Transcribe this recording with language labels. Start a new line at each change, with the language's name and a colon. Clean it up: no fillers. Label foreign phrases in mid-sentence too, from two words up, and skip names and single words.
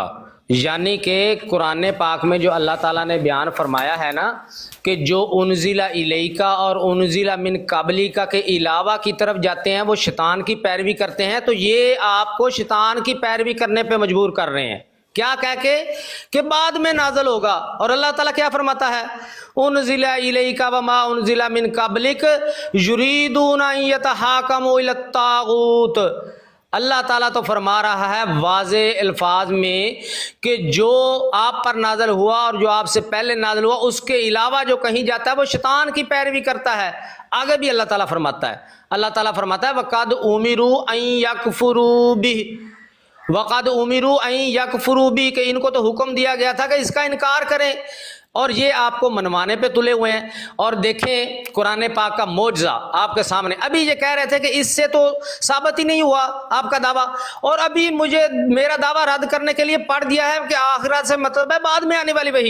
Urdu: یعنی کہ قرآن پاک میں جو اللہ تعالیٰ نے بیان فرمایا ہے نا کہ جو
Arabic: أنزل إليك
Urdu: اور
Arabic: أنزل من قبلك
Urdu: کے علاوہ کی طرف جاتے ہیں وہ شیطان کی پیروی کرتے ہیں، تو یہ آپ کو شیطان کی پیروی کرنے پہ مجبور کر رہے ہیں. کیا کہہ کے کہ بعد میں نازل ہوگا۔ اور اللہ تعالیٰ کیا فرماتا ہے?
Arabic: أنزل إليك و ما أنزل من قبلك يريدون أن يتحاكموا إلى طاغوت.
Urdu: اللہ تعالیٰ تو فرما رہا ہے واضح الفاظ میں کہ جو آپ پر نازل ہوا اور جو آپ سے پہلے نازل ہوا اس کے علاوہ جو کہیں جاتا ہے وہ شیطان کی پیروی کرتا ہے. آگے بھی اللہ تعالیٰ فرماتا ہے، اللہ تعالیٰ فرماتا ہے
Arabic: وقد أمروا أن يكفروا به, وقد امروا ان یکفروا بھی،
Urdu: کہ ان کو تو حکم دیا گیا تھا کہ اس کا انکار کریں، اور یہ آپ کو منوانے پہ تلے ہوئے ہیں۔ اور دیکھیں قرآن پاک کا معجزہ آپ کے سامنے، ابھی یہ کہہ رہے تھے کہ اس سے تو ثابت ہی نہیں ہوا آپ کا دعویٰ، اور ابھی مجھے میرا دعویٰ رد کرنے کے لیے پڑھ دیا ہے کہ آخرت سے مطلب ہے بعد میں آنے والی وحی۔